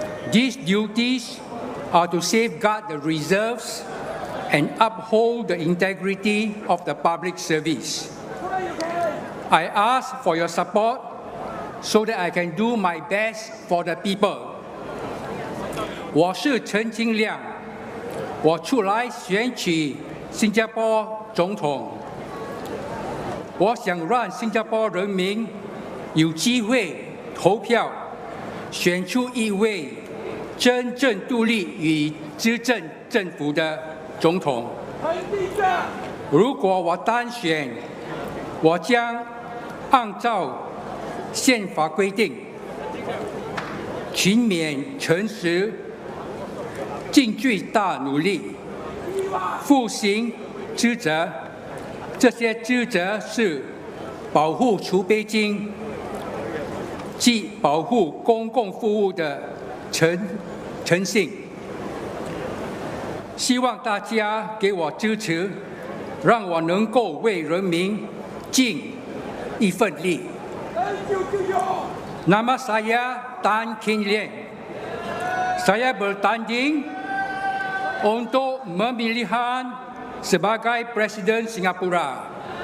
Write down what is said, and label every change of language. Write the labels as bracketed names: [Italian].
[English] These duties are to safeguard the reserves and uphold the integrity of the public service. I ask for your support so that I can do my best for the people. [Chinese] 我是陈金亮，我出来选举新加坡总统。我想让新加坡人民有机会投票，选出一位真正独立与执政政府的总统。如果我当选，我将按照宪法规定，勤勉诚实，尽最大努力，负行职责。这些职责是保护储备金及保护公共服务的诚信。希望大家给我支持，让我能够为人民尽一份力。 [Malay] Nama saya Tan Kin Lian. Saya bertanding untuk pemilihan sebagai Presiden Singapura.